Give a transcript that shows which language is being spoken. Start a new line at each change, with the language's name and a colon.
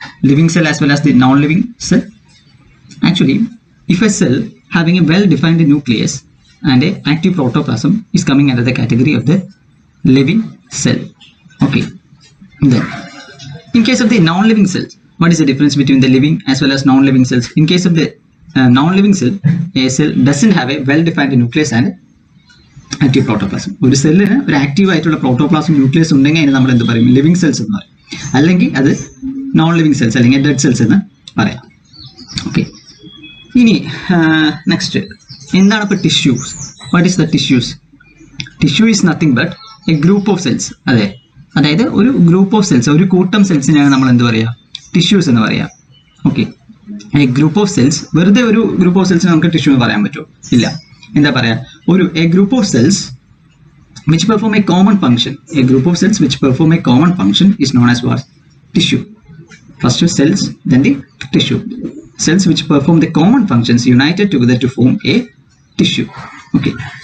English: Living cell as well as the non-living cell? Actually, if a cell having a well-defined nucleus and a active protoplasm is coming under the category of the living cell. Okay. Then, in case of the non-living cells, what is the difference between the living as well as non-living cells? In case of the non-living cell, a cell doesn't have a well-defined nucleus and active protoplasm.
Malayalam: ഒരു സെല്ലിന് ഒരു active ആയിട്ടുള്ള protoplasm nucleus ഉണ്ടെങ്കിൽ അതിന് നമ്മൾ എന്ത് പറയും? Living cells എന്ന് പറയും. അല്ലെങ്കിൽ അത് നോൺ ലിവിങ് സെൽസ് അല്ലെങ്കിൽ ഡെഡ് സെൽസ് എന്ന് പറയാം. ഓക്കെ. ഇനി നെക്സ്റ്റ് എന്താണ് ഇപ്പോൾ tissues?
English: What is the tissues? Tissue is nothing but a group of cells.
Malayalam: അതെ, അതായത് ഒരു ഗ്രൂപ്പ് ഓഫ് സെൽസ്, ഒരു കൂട്ടം സെൽസിനെയാണ് നമ്മൾ എന്ത് പറയുക? ടിഷ്യൂസ് എന്ന് പറയാം. Okay.
English: a group of cells,
Malayalam: വെറുതെ ഒരു ഗ്രൂപ്പ് ഓഫ് സെൽസിന് നമുക്ക് ടിഷ്യൂ എന്ന് പറയാൻ പറ്റുമോ? ഇല്ല. എന്താ പറയാ?
English: A group of cells which perform a common function. A group of cells which perform a common function is known as what? Tissue. First cells, then the tissue. Cells which perform the common functions united together to form a tissue. Okay.